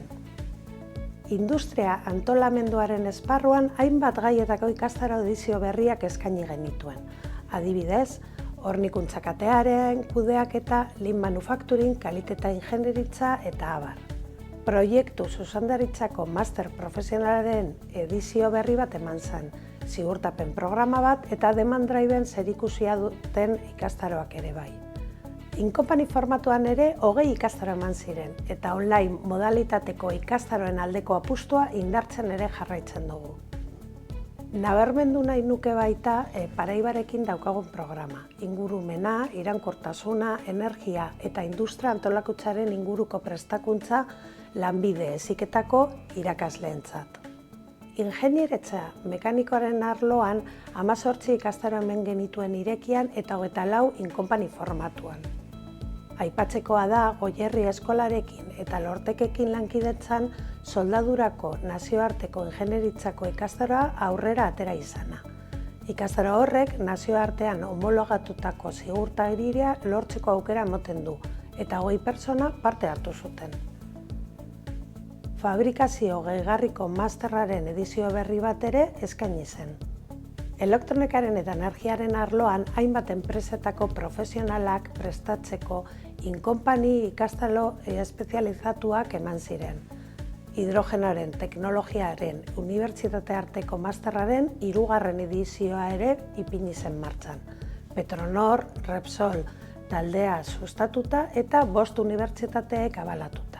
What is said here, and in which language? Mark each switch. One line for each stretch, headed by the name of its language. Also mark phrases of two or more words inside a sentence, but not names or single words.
Basque: Industria antolamenduaren esparruan hainbat gaietako ikastaro edizio berriak eskaini genituen. Adibidez, hornikuntza katearen, kudeaketa,
English: lean manufacturing,
Basque: kalitate ingenieritza eta abar. Proiektu zuzendaritzako master profesionalaren edizio berri bat eman zen, ziurtapen programa bat eta
English: demand driven
Basque: zerikusia duten ikastaroak ere bai. In-company formatuan ere 20 ikastaro eman ziren, eta online modalitateko ikastaroen aldeko apustua indartzen ere jarraitzen dugu. Nabarmendu nahi nuke baita Paraibarekin daukagun programa. Ingurumena, iraunkortasuna, energia eta industria antolakuntzaren inguruko prestakuntza lanbide heziketako irakasleentzat. Ingeniaritza mekanikoaren arloan 18 ikastaro hemen genituen Irekian eta 24 in-company formatuan. Aipatzekoa da Goierri eskolarekin eta Lortekekin lankidetzan soldadurako nazioarteko ingeniaritzako ikastaroa aurrera atera izana. Ikastaro horrek nazioartean homologatutako ziurtagiria lortzeko aukera ematen du eta 20 pertsona parte hartu zuten. Fabrikazio gehigarriko masterraren edizio berri bat ere eskaini zen. Elektronikaren eta energiaren arloan hainbat enpresetako profesionalak prestatzeko in-company ikastaro espezializatuak eman ziren. Hidrogenoaren teknologiaren unibertsitate arteko masterraren 3. edizioa ere ipini zen martxan. Petronor, Repsol taldea sustatuta eta 5 unibertsitateek abalatuta.